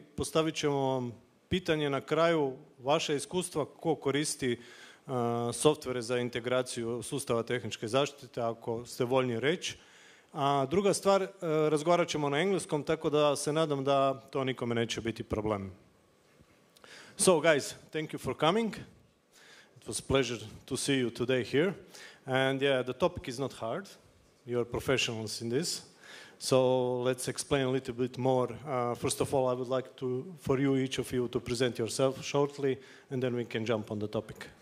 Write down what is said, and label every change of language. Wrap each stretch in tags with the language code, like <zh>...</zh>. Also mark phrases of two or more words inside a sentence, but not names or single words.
<hr>Postavit ćemo vam pitanje na kraju, vaše iskustva, ko koristi softvere za integraciju sustava tehničke zaštite, ako ste voljni reći. A druga stvar, razgovarat ćemo na engleskom, tako da se nadam da to nikome neće biti problem.</hr> <en>So guys, thank you for coming. It was a pleasure to see you today here. And yeah, the topic is not hard. You are professionals in this. So let's explain a little bit more. First of all, I would like for you, each of you, to present yourself shortly, and then we can jump on the topic.</en>